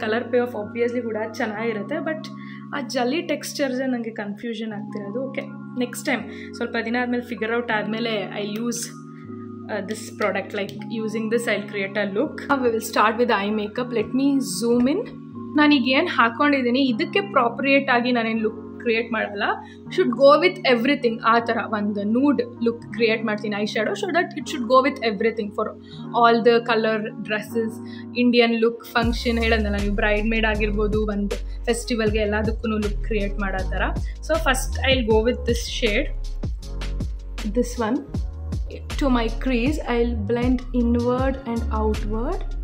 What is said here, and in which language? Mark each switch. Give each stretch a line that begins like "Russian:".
Kannada: Colour pay of obviously ಕೂಡ ಚೆನ್ನಾಗಿರುತ್ತೆ, but ಆ ಜಲ್ಲಿ ಟೆಕ್ಸ್ಚರ್ಸೇ ನನಗೆ ಕನ್ಫ್ಯೂಷನ್ ಆಗ್ತಿರೋದು. ಓಕೆ, ನೆಕ್ಸ್ಟ್ ಟೈಮ್ ಸ್ವಲ್ಪ ದಿನ ಆದಮೇಲೆ ಫಿಗರ್ ಔಟ್ ಆದಮೇಲೆ
English: I use this product. Like using this I'll create a look. Now we will start with eye makeup. Let me zoom in.
Kannada: ನಾನೀಗ ಏನು ಹಾಕ್ಕೊಂಡಿದ್ದೀನಿ ಇದಕ್ಕೆ ಪ್ರಾಪರಿಯೇಟ್ ಆಗಿ ನಾನೇನು ಲುಕ್ ಕ್ರಿಯೇಟ್ ಮಾಡಲ್ಲ.
English: Should go with everything.
Kannada: ಆ ಥರ ಒಂದು ನೂಡ್ ಲುಕ್ ಕ್ರಿಯೇಟ್ ಮಾಡ್ತೀನಿ
English: Eye shadow, so that it should go with everything for all the colour dresses.
Kannada: Indian look, function ಹೇಳೋದಲ್ಲ ನೀವು, ಬ್ರೈಡ್ ಮೇಡ್ ಆಗಿರ್ಬೋದು, ಒಂದು ಫೆಸ್ಟಿವಲ್ಗೆ ಎಲ್ಲದಕ್ಕೂ ಲುಕ್ ಕ್ರಿಯೇಟ್ ಮಾಡೋ ಥರ.
English: So first I will go with this shade, this one. To my crease, I'll blend inward and outward.